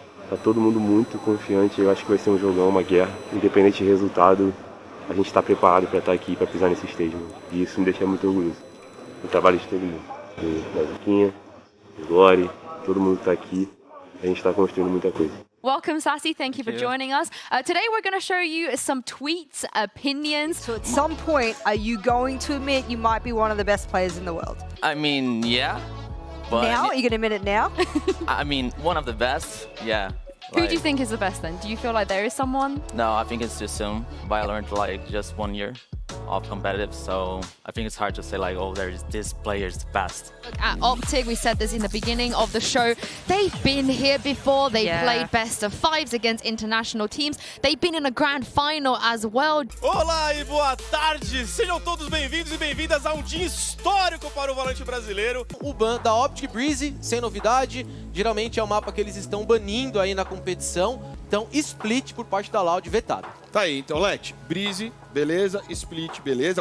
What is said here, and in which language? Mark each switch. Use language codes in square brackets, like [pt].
[pt] Tá todo mundo muito confiante, eu acho que vai ser um jogão, uma guerra. Independente do resultado, a gente está preparado para estar aqui, para pisar nesse stage. E isso me deixa muito orgulhoso. O trabalho de todo mundo. Da Zuquinha, do Glory, todo mundo está aqui. A gente está construindo muita coisa. [en] Welcome, Sassy. Thank you for joining us. Today we're going to show you some tweets, opinions. So at some point, are you going to admit you might be one of the best players in the world? I mean, yeah. But Now? Are you going to admit it now? I mean, one of the best, yeah. Who do you think is the best then? Do you feel like there is someone? No, I think it's too soon. But I learned like just 1 year of competitive, so I think it's hard to say like, oh, there's this player is the best. Look at Optic, we said this in the beginning of the show. They've been here before. They played best of 5s against international teams. They've been in a grand final as well. [pt] Olá e boa tarde! Sejam todos bem-vindos e bem-vindas a um dia histórico para o Valorant brasileiro. O ban da Optic Breezy, sem novidade, geralmente é o mapa que eles estão banindo aí na competição. Então, Split por parte da Loud vetado. Tá aí, então, Let, Breezy, beleza, Split, beleza.